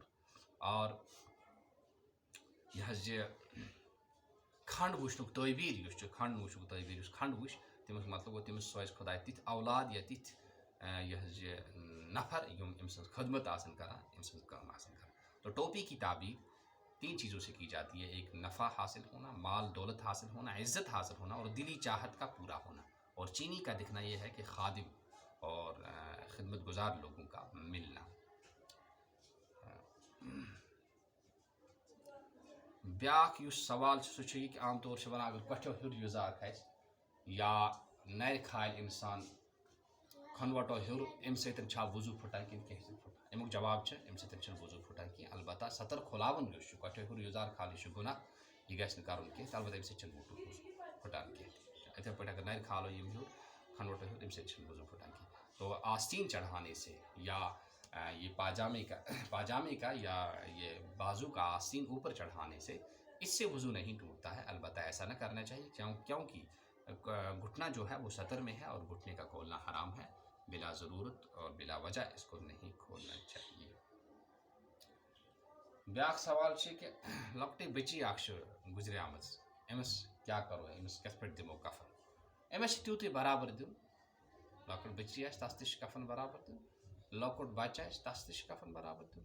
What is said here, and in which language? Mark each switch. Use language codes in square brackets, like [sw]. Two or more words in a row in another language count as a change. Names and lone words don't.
[ks] اور یہِ حظ یہِ کھنٛڈ وٕچھنُک تعبیٖر یُس چھُ، کھنٛڈ وٕچھنُک تعبیٖر یُس کھنٛڈ وٕچھ، تمیُک مطلب گوٚو تٔمِس سوزِ خۄداے تِتھۍ اولاد یا تِتھۍ یہِ حظ یہِ نفر یِم أمۍ سٕنٛز خدمت آسن کران، أمۍ سٕنٛز کٲم آسن کران۔ [ur] تو ٹوپی کی تعبیر 3 چیزوں سے کی جاتی ہے: ایک نفع حاصل ہونا، مال دولت حاصل ہونا، عزت حاصل ہونا، اور دلی چاہت کا پورا ہونا۔ اور چینی کا دکھنا یہ ہے کہ خادم اور خدمت گزار لوگوں کا ملنا۔ [ks] بیاکھ یُس سوال چھُ سُہ چھُ یہِ کہ عام طور چھِ وَنان اگر کۄٹھیو ہیوٚر یُزار کھسہِ یا نَرِ کھالہِ اِنسان کھۄنوَٹو ہیوٚر، اَمہِ سۭتۍ چھا وضوٗ پھٕٹان کِنہٕ کیٚنٛہہ چھُنہٕ پھٕٹان؟ اَمیُک جواب چھُ اَمہِ سۭتۍ چھُنہٕ وضوٗ پھٕٹان کینٛہہ، البتہ ستر کھُلاوُن یُس چھُ، کۄٹھیو ہیوٚر یُزار کھالُن یہِ چھُ گُناہ، یہِ گژھِ نہٕ کَرُن کینٛہہ، تہٕ البتہ اَمہِ سۭتۍ چھُنہٕ وضوٗ پھٕٹان کینٛہہ۔ یِتھَے پٲٹھۍ اگر نَرِ کھالو یِم ہیوٚر کھۄنوَٹو ہیوٚر، اَمہِ سۭتۍ چھُنہٕ وضوٗ پھٕٹان کینٛہہ۔ [ur] تو آستین چڑھانے سے یا یہ پاجامے کا یا یہ بازو کا آستین اوپر چڑھانے سے اس سے وضو نہیں ٹوٹتا ہے، البتہ ایسا نہ کرنا چاہیے کیونکہ گھٹنا جو ہے وہ سطر میں ہے اور گھٹنے کا کھولنا حرام ہے، بلا ضرورت اور بلا وجہ اس کو نہیں کھولنا چاہیے۔ [ks] بیاکھ سوال چھِ کہ لۄکٹٕے بٔچی اکھ چھِ گُزریمٕژ، أمِس کیٛاہ کرو، أمِس کِتھ پٲٹھۍ دِمو کفن؟ أمِس چھِ تیوٗتٕے برابر دیُن، لۄکٕٹ بٔچی آسہِ تس تہِ چھِ کفن برابر دیُن، لۄکُٹ بچہِ آسہِ تس تہِ چھِ کفن برابر دیُن۔